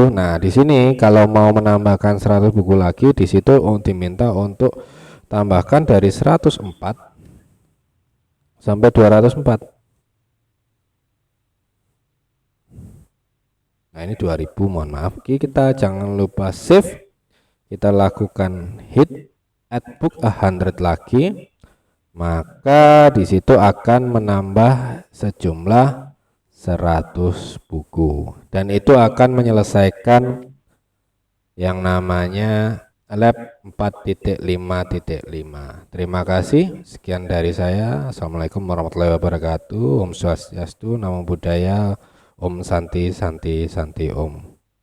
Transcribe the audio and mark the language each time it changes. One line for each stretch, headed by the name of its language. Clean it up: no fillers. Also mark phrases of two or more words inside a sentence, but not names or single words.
Indonesian: Nah, di sini kalau mau menambahkan 100 buku lagi, di situ diminta untuk tambahkan dari 104 sampai 204. Nah, ini 2000, mohon maaf. Kita jangan lupa save. Kita lakukan hit
English: add book
Indonesian: 100 lagi. Maka di situ akan menambah sejumlah 100 buku, dan itu akan menyelesaikan yang namanya lab 4.5.5. Terima kasih, sekian dari saya.
Arabic: السلام عليكم ورحمة الله وبركاته.
Balinese: Om Swastiastu, Namo Buddhaya, Om Santi Santi Santi Om.